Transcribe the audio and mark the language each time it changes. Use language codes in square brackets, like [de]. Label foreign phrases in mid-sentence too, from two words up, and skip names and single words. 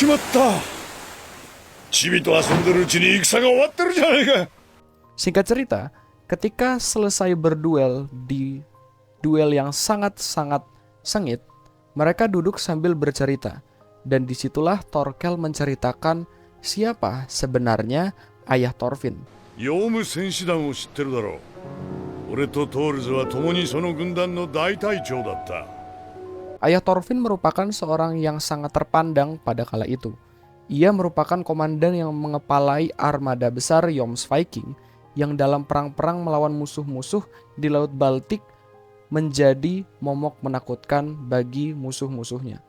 [id] Singkat cerita, ketika selesai berduel di duel yang sangat-sangat sengit, mereka duduk sambil bercerita. Dan disitulah Thorkel menceritakan siapa sebenarnya ayah Thorfinn. [ja] 俺とトールズは共にその軍団の大隊長だった。 [id] Ayah Thorfinn merupakan seorang yang sangat terpandang pada kala itu. Ia merupakan komandan yang mengepalai armada besar Jomsviking yang dalam perang-perang melawan musuh-musuh di Laut Baltik menjadi momok menakutkan bagi musuh-musuhnya.